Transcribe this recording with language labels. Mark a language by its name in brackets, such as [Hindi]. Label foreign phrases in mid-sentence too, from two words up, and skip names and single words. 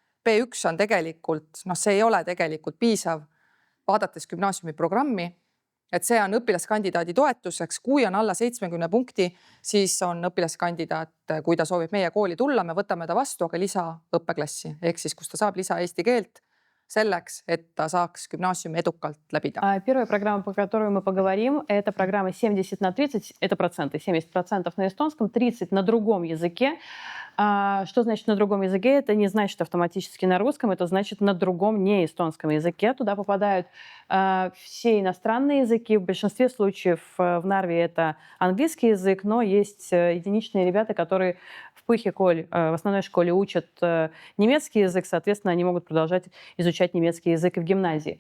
[Estonian] B1 on tegelikult, see ei ole tegelikult piisav, vaadates gümnaasiumi programmi, et see on õpilaskandidaadi toetuseks, kui on alla 70 punkti, siis on õpilaskandidaat, kui ta soovib meie kooli tulla, me võtame ta vastu, aga lisaõppeklassi, ehk siis kus ta saab lisa eesti keelt selleks, et ta saaks gümnaasiumi edukalt läbida. [Russian] Первая программа, по которой мы поговорим, это программа 70/30, это проценты, 70% на эстонском, 30% на другом языке. Что значит на другом языке? Это не значит автоматически на русском, это значит на другом не эстонском языке. Туда попадают все иностранные языки. В большинстве случаев в Нарве это английский язык, но есть единичные ребята, которые в Пыхиколь, в основной школе учат немецкий язык, соответственно, они могут продолжать изучать немецкий язык и в гимназии.